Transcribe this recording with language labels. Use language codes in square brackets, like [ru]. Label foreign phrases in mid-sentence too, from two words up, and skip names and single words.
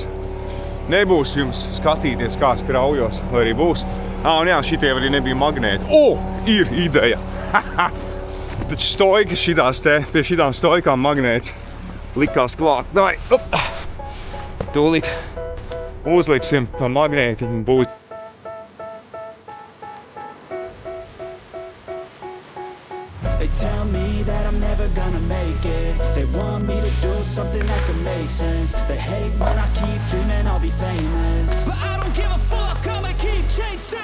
[lv] Nebūs jums skatīties, kā skraujos, vai arī būs. Un jā, šitie arī nebija magnēti. Ir ideja! Taču stoikas šitās te, pie šitām stoikām magnēts likās klāt. Davai, tūlīt uzliksim tā magnēti un būs. [en] They tell me that I'm never gonna make it. They want me to do something that can make sense. They hate when I keep dreaming I'll be famous, but I don't give a fuck, I'ma keep chasing.